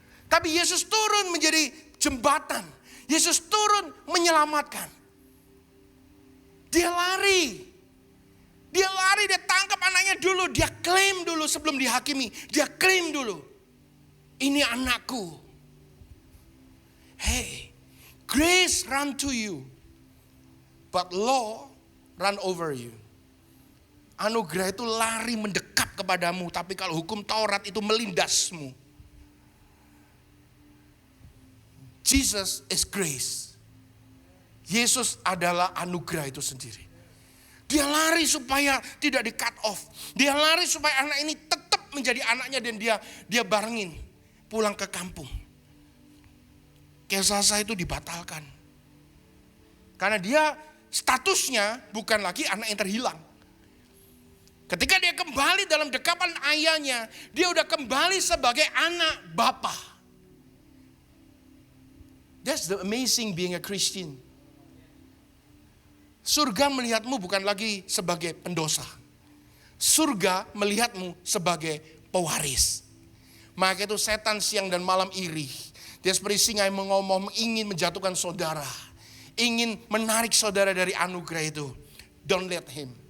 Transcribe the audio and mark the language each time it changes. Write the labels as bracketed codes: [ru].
[id] Tapi Yesus turun menjadi jembatan. Yesus turun menyelamatkan. Dia lari, dia tangkap anaknya dulu, dia klaim dulu sebelum dihakimi. Dia klaim dulu, ini anakku. [en] Hey, grace run to you, but law run over you. [id] Anugerah itu lari mendekat kepadamu, tapi kalau hukum Taurat itu melindasmu. [en] Jesus is grace. [id] Yesus adalah anugerah itu sendiri. Dia lari supaya tidak di cut off. Dia lari supaya anak ini tetap menjadi anaknya dan dia barengin pulang ke kampung. Kezazah itu dibatalkan. Karena dia statusnya bukan lagi anak yang terhilang. Ketika dia kembali dalam dekapan ayahnya, dia udah kembali sebagai anak bapa. [en] That's the amazing being a Christian. [id] Surga melihatmu bukan lagi sebagai pendosa. Surga melihatmu sebagai pewaris. Maka itu setan siang dan malam iri. Dia seperti singa yang mengomong, ingin menjatuhkan saudara. Ingin menarik saudara dari anugerah itu. [en] Don't let him.